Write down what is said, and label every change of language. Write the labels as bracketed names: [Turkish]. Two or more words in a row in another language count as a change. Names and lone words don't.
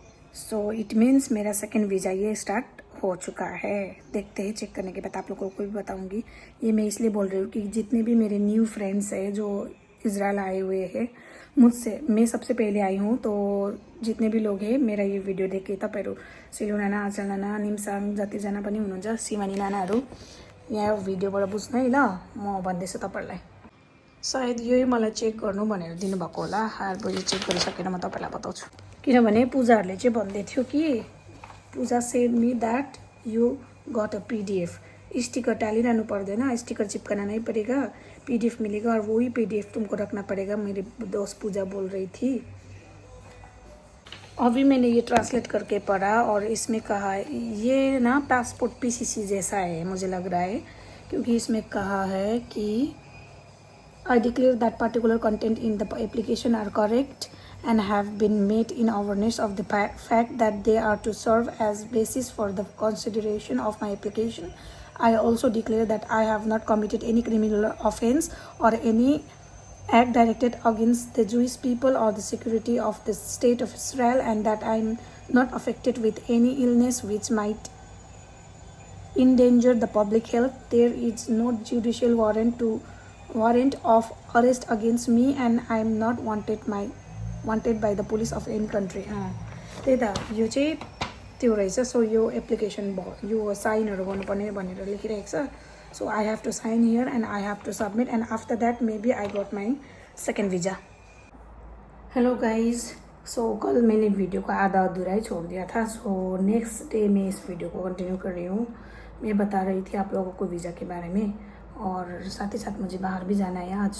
[English] it means [Hindi] मेरा सेकेंड वीज़ा ये स्टार्ट हो चुका है। देखते हैं, चेक करने के बाद आप लोगों को भी बताऊंगी। ये मैं इसलिए बोल रही हूँ कि जितने भी मेरे [English] new friends [Hindi] हैं जो इजराइल आए हुए हैं मुझसे, मैं सबसे पहले आई हूँ, तो जितने भी लोग हैं मेरा यो भिडियो देखे, [Nepali] तपाईँहरू सिलु नाना, आचल नाना, निम्साङ जतिजना पनि हुनुहुन्छ, सिमानी नानाहरू, यहाँ भिडियोबाट बुझ्नु है ल। म भन्दैछु तपाईँहरूलाई, सायद यही मलाई चेक गर्नु भनेर दिनुभएको होला। यो चेक गरिसकेर म तपाईँलाई बताउँछु। किनभने पूजाहरूले चाहिँ भन्दै थियो कि [English] Pooja said me that you got a PDF. [Nepali] स्टिकर डालिरहनु पर्दैन, स्टिकर चिपकाना नहीं पड़ेगा, पीडीएफ मिलेगा और वही पीडीएफ तुमको रखना पड़ेगा, मेरी दोस्त पूजा बोल रही थी। [Hindi] अभी मैंने ये ट्रांसलेट करके पढ़ा और इसमें कहा ये ना [English] passport PCC [Hindi] जैसा है मुझे लग रहा है, क्योंकि इसमें कहा है कि [English] I declare that particular content in the application are correct and have been made in awareness of the fact that they are to serve as basis for the consideration of my application. I also declare that I have not committed any criminal offense or any act directed against the Jewish people or the security of the state of Israel, and that I am not affected with any illness which might endanger the public health. There is no judicial warrant of arrest against me and I am not wanted by the police of any country. [Nepali] त्यही त यो चाहिँ त्यो रहेछ। यो एप्लिकेसन यो साइनहरू गर्नुपर्ने भनेर लेखिरहेको छ। [English] I have to sign here and I have to submit and after that maybe I got my second visa. hello guys, [Hindi] कल मैंने वीडियो को आधा अधूरा ही छोड़ दिया था। [English] next day [Hindi] मैं इस वीडियो को कंटिन्यू कर रही हूँ। मैं बता रही थी आप लोगों को वीज़ा के बारे में, और साथ ही साथ मुझे बाहर भी जाना है आज।